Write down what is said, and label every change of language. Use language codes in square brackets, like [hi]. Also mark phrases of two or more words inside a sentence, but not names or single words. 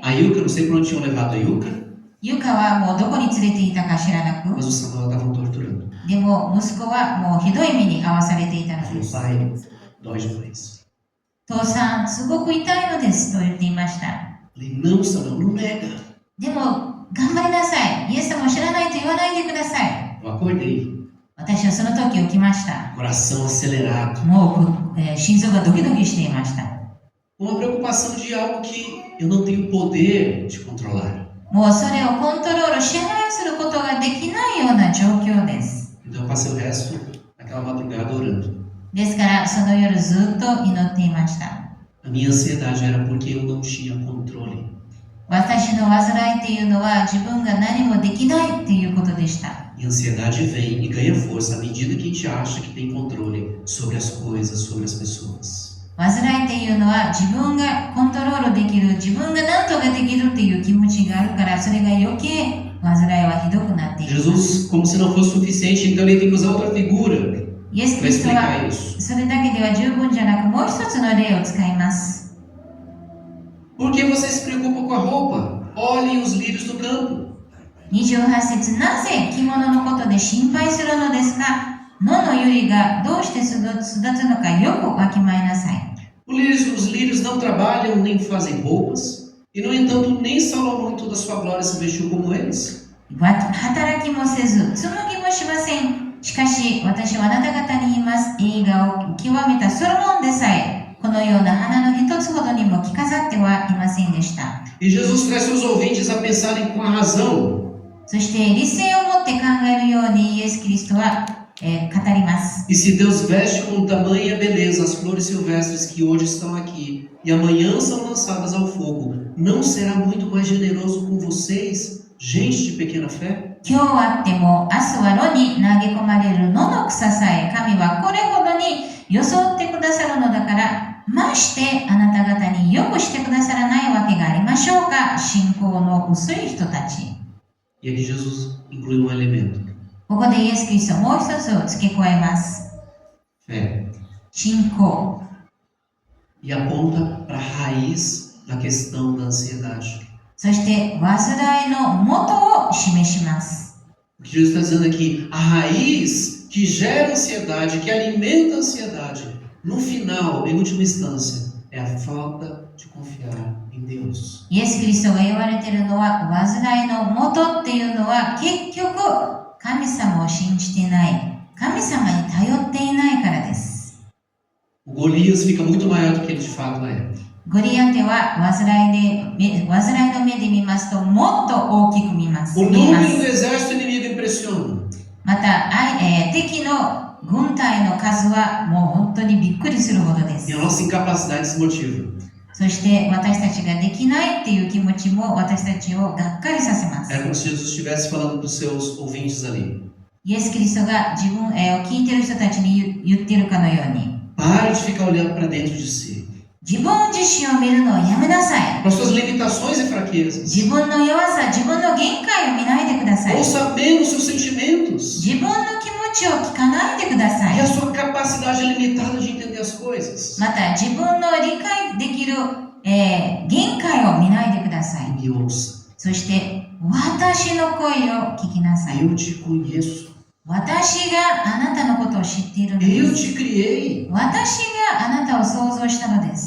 [pt] A Ilka, não sei para onde tinham levado a Ilka, [ja] ユカはもうどこに連れて行ったか知らなく [pt] mas o Samuel estavam torturando. [ja] でも息子はもうひどい目に遭わされていたの [pt] Falou, [ja] です。 [pt] pai, dói demais. [ja] 父さんすごく痛いのですと言っていました。 [pt] Falei, não, Samuel, não nega. [ja] でも頑張りなさい。イエス様を知らないと言わないでください。 [pt] Eu acordei, [ja] 私はその時起きました。 [pt] coração acelerado, [ja] もう、心臓がドキドキしていました。 [pt] uma preocupação de algo que eu não tenho poder de controlar. [ja] もうそれをコントロール支配することができないような状況です。 [pt] Então eu passei o resto daquela madrugada orando. [ja] ですからその夜ずっと祈っていました。 [pt] A minha ansiedade era porque eu não tinha controle. [ja] 私の患いっていうのは自分が何もできないっていうことでした。 [pt] E a ansiedade vem e ganha força à medida que a gente acha que tem controle sobre as coisas, sobre as pessoas. [ja] 患いっていうのは自分がコントロールできる、自分が何とかできるっていう気持ちがあるから、それが余計患いはひどくなっていきます。 [pt] Jesus, como se não fosse suficiente, então ele tem que usar outra figura. [ja] イエス・キ [pt] para [ja] リストは [pt] explicar isso. [ja] それだけでは十分じゃなくもう一つの例を使います。 [pt] Por que você se preocupa com a roupa? Olhem os lírios do campo. [ja] 28 節、なぜ着物のことで心配するのですか？野の百合がどうして育つのかよくわきまえなさい。 [pt] Os lírios não trabalham nem fazem roupas, e no entanto nem Salomão em toda a sua glória se vestiu como eles. [ja] 働きもせず、紡ぎもしません。しかし、私はあなた方に言います。栄華を極めたソロモンでさえ、このような花の一つほどにも着飾ってはいませんでした。 [pt] E Jesus traz seus ouvintes a pensarem com a razão. [ja] そして、理性を持って考えるようにイエス・キリストは、語ります。 [pt] E se Deus veste com tamanha beleza as flores silvestres que hoje estão aqui e amanhã são lançadas ao fogo, não será muito mais generoso com vocês, gente de pequena fé? [ja] 今日あっても明日は炉に投げ込まれる野の草さえ神はこれほどに装ってくださるのだから、ましてあなた方によくしてくださらないわけがありましょうか、信仰の薄い人たち。 [pt] E aqui Jesus inclui um elemento: [ja] ここでイエス・キリストはもう一つを付け加えます。 [pt] fé. [ja] 信仰。 [pt] E aponta para a raiz da questão da ansiedade. [ja] そして煩いの元を示します。 [pt] O que Jesus está dizendo aqui, a raiz que gera ansiedade, que alimenta a ansiedade, no final, em última instância, é a falta de confiar em Deus. [ja] イエス・キリストが言われているのは、煩いの元っていうのは結局神様を信じていない、神様に頼っていないからです。 [pt] O Golias fica muito maior do que ele de fato é. [ja] ゴリアテは煩いの目で見ますともっと大きく見ます。 [pt] O número do exército inimigo impressiona. [ja] また、敵の軍隊の数はもう本当にびっくりするほどです。 [pt] E a nossa incapacidade se motiva. [ja] そして私たちができないっていう気持ちも私たちをがっかりさせます。 [pt] É como se Jesus estivesse falando para os seus ouvintes ali. [ja] イエス・キリストが自分を聞いている人たちに言っているかのように、 [pt] Pare de ficar olhando para dentro de si. [ja] 自分自身を見るのをやめなさい。 [pt] Para suas limitações e fraquezas. [ja] 自分の弱さ、自分の限界を見ないでください。 [pt] Ouça bem os seus sentimentos. [ja] 自分の気持ちを聞かないでくださ [pt] E a [ja] い。 [pt] sua capacidade limitada de entender as coisas. [ja] また自分の理解できる、限界を見ないでください。 [pt] E me ouça. [ja] そして私の声を聞きなさい。 [pt] Eu te conheço. [ja] 私があなたのことを知っているの [pt] Eu [ja] です。 [pt] te criei. [ja] 私があなたを創造したのです。